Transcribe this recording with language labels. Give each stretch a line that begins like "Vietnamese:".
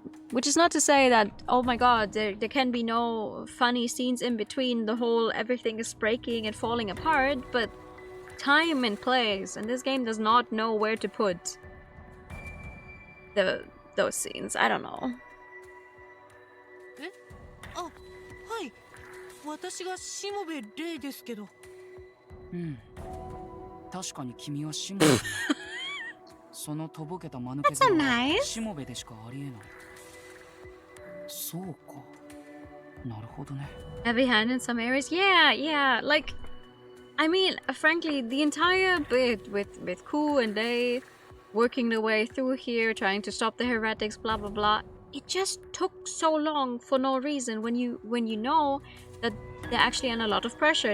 English: Which is not to say that, oh my god, there can be no funny scenes in between the whole everything is breaking and falling apart, but time and place, and this game does not know where to put those scenes. I don't know.
Japanese: え？あ、はい。私がしもべレイですけど。うん。確かに君はしもべ。そのとぼけた間抜けさはしもべでしかありえない。そうか。なるほどね。
English: Heavy hand in some areas? Yeah. Like, I mean, frankly, the entire bit with Ku and they working their way through here, trying to stop the heretics, blah blah blah. It just took so long for no reason when you know that they're actually under a lot of pressure.